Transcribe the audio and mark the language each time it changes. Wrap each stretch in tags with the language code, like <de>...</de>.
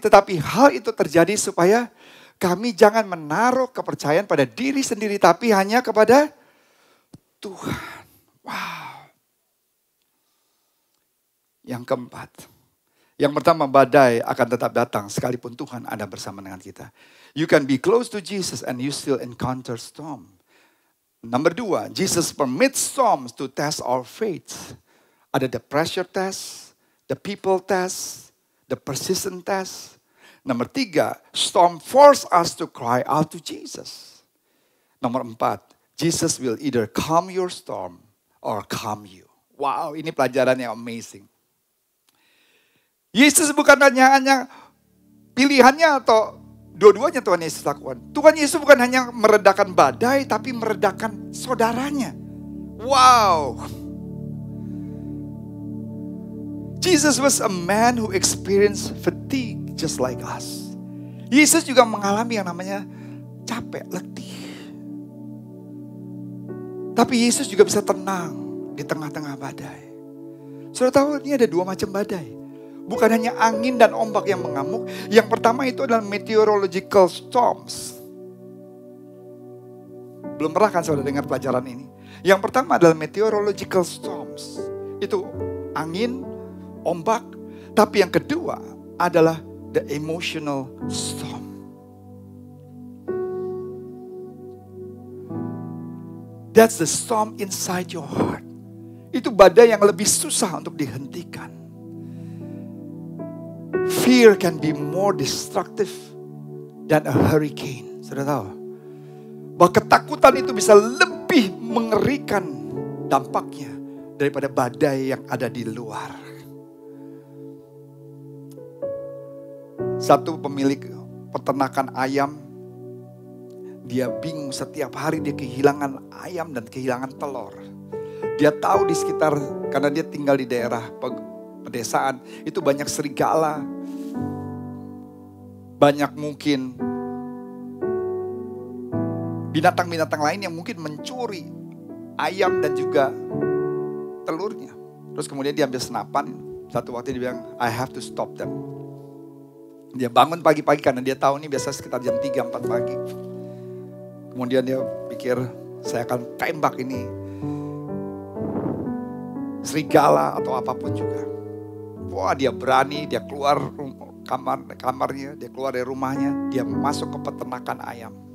<id>Tetapi hal itu terjadi supaya kami jangan menaruh kepercayaan pada diri sendiri. Tapi hanya kepada Tuhan. Wow. Yang keempat. Yang pertama, badai akan tetap datang sekalipun Tuhan ada bersama dengan kita.</id> <en>You can be close to Jesus and you still encounter storm. Number 2, Jesus permits storms to test our faith.</en> <id>Ada</id> <en>the pressure test, the people test, the persistent test.</en> <id>Nomor 3,</id> <en>storm force us to cry out to Jesus.</en> <id>Nomor 4,</id> <en>Jesus will either calm your storm or calm you.</en> <id>Wow, ini pelajaran yang amazing. Yesus bukan hanya pilihannya atau dua-duanya Tuhan Yesus lakukan. Tuhan Yesus bukan hanya meredakan badai, tapi meredakan saudaranya. Wow.</id> <en>Jesus was a man who experienced fatigue just like us.</en> <id>Yesus juga mengalami yang namanya capek, letih. Tapi Yesus juga bisa tenang di tengah-tengah badai. Saudara tahu ini ada 2 macam badai. Bukan hanya angin dan ombak yang mengamuk. Yang pertama itu adalah meteorological storms. Belum pernah kan saudara dengar pelajaran ini? Yang pertama adalah meteorological storms. Itu angin, ombak. Tapi yang kedua adalah</id> <en>the emotional storm. That's the storm inside your heart.</en> <id>Itu badai yang lebih susah untuk dihentikan.</id> <en>Fear can be more destructive than a hurricane.</en> <id>Sudah tahu? Bahwa ketakutan itu bisa lebih mengerikan dampaknya daripada badai yang ada di luar. Satu pemilik peternakan ayam, dia bingung setiap hari dia kehilangan ayam dan kehilangan telur. Dia tahu di sekitar, karena dia tinggal di daerah pedesaan, itu banyak serigala. Banyak mungkin binatang-binatang lain yang mungkin mencuri ayam dan juga telurnya. Terus kemudian dia ambil senapan. Satu waktu dia bilang,</id> <en>I have to stop them.</en> <id>Dia bangun pagi-pagi karena dia tahu ini biasa sekitar jam 3-4 pagi. Kemudian dia pikir, saya akan tembak ini serigala atau apapun juga. Wah, dia berani, dia keluar kamarnya, dia keluar dari rumahnya, dia masuk ke peternakan ayam.</id>